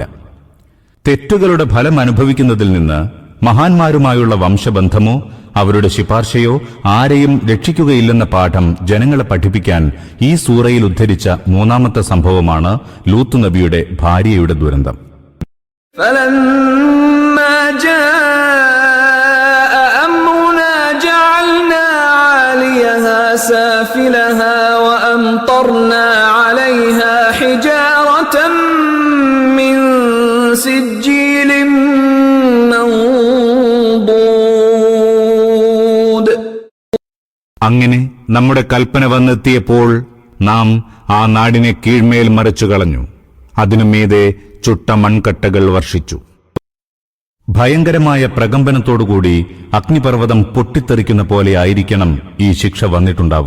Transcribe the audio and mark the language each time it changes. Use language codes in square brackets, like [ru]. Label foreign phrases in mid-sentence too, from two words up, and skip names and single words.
[ml] തെറ്റുകളുടെ ഫലം അനുഭവിക്കുന്നതിൽ നിന്ന് മഹാന്മാരുമായുള്ള വംശബന്ധമോ അവരുടെ ശുപാർശയോ ആരെയും രക്ഷിക്കുകയില്ലെന്ന പാഠം ജനങ്ങളെ പഠിപ്പിക്കാൻ ഈ സൂറയിൽ ഉദ്ധരിച്ച മൂന്നാമത്തെ സംഭവമാണ് ലൂത്ത് നബിയുടെ ഭാര്യയുടെ ദുരന്തം. [ar] فلما جاء أمرنا جعلنا عاليها سافلها وأمطرنا عليها حجارة من سجيل منضود. [ml] അങ്ങനെ നമ്മുടെ കൽപ്പന വന്നെത്തിയപ്പോൾ നാം ആ നാടിനെ കീഴ്മേൽ മറിച്ചു കളഞ്ഞു. അതിനുമീതെ ചുട്ട മൺകട്ടകൾ വർഷിച്ചു. ഭയങ്കരമായ പ്രകമ്പനത്തോടുകൂടി അഗ്നിപർവ്വതം പൊട്ടിത്തെറിക്കുന്ന പോലെ ആയിരിക്കണം ഈ ശിക്ഷ വന്നിട്ടുണ്ടാവുക.